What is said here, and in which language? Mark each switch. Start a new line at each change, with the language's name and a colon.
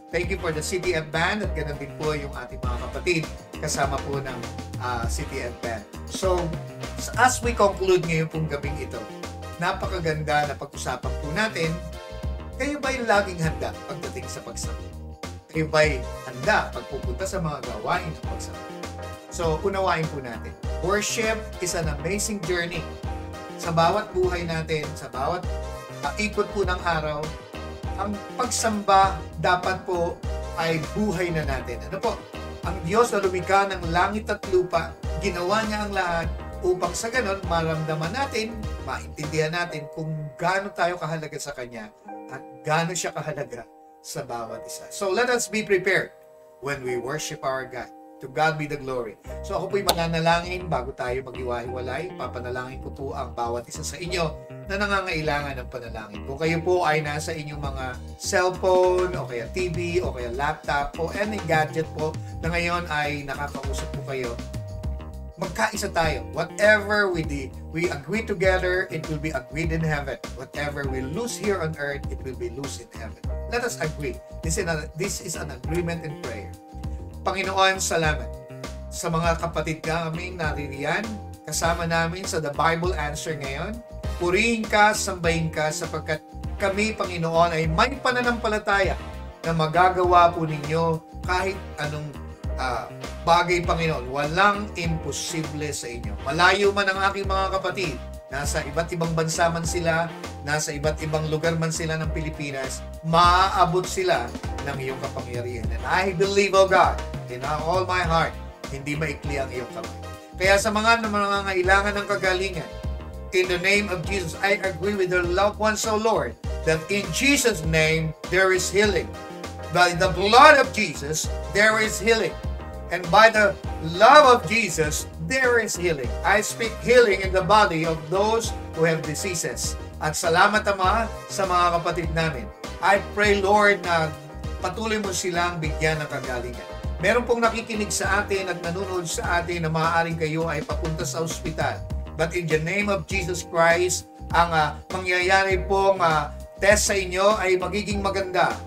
English: Thank you for the CTF Band
Filipino: at ganun din po yung ating mga kapatid kasama po ng CTF Band. So,
English: as we conclude
Filipino: ngayon pong gabing ito, napakaganda na pag-usapan po natin, kayo ba'y laging handa pagdating sa pagsamba? Kayo ba'y handa pagpupunta sa mga gawain ng pagsamba? So, unawain po natin.
English: Worship is an amazing journey.
Filipino: Sa bawat buhay natin, sa bawat ikot po ng araw, ang pagsamba dapat po ay buhay na natin. Ano po? Ang Diyos na lumikha ng langit at lupa, ginawa niya ang lahat upang sa ganon maramdaman natin, maintindihan natin kung gaano tayo kahalaga sa Kanya at gaano siya kahalaga sa bawat isa.
English: So let us be prepared when we worship our God. To God be the glory.
Filipino: So ako po'y mananalangin bago tayo mag-iwahiwalay. Papanalangin ko po ang bawat isa sa inyo na nangangailangan ng panalangin. Kung kayo po ay nasa inyong mga cellphone, o kaya TV, o kaya laptop, o any gadget po na ngayon ay nakakausap po kayo, magkaisa tayo.
English: Whatever we agree together, it will be agreed in heaven. Whatever we lose here on earth, it will be loose in heaven. Let us agree. This is an agreement in prayer.
Filipino: Panginoon, salamat sa mga kapatid kaming naririyan, kasama namin sa The Bible Answer ngayon. Purihin ka, sambahin ka, sapagkat kami, Panginoon, ay may pananampalataya na magagawa po ninyo kahit anong bagay, Panginoon. Walang imposible sa inyo. Malayo man ang aking mga kapatid, nasa iba't ibang bansa man sila, nasa iba't ibang lugar man sila ng Pilipinas, maaabot sila ng iyong kapangyarihan.
English: And I believe, oh God, in all my heart,
Filipino: hindi maikli ang iyong kamay. Kaya sa mga nangangailangan ng kagalingan,
English: in the name of Jesus, I agree with their loved ones, oh Lord, that in Jesus' name, there is healing. By the blood of Jesus, there is healing. And by the love of Jesus, there is healing. I speak healing in the body of those who have diseases.
Filipino: At salamat, Ama, sa mga kapatid namin.
English: I pray, Lord,
Filipino: na patuloy mo silang bigyan ng kagalingan. Meron pong nakikinig sa atin at nanonood sa atin na maaaring kayo ay papunta sa ospital.
English: But in the name of Jesus Christ,
Filipino: ang mangyayari pong test sa inyo ay magiging maganda.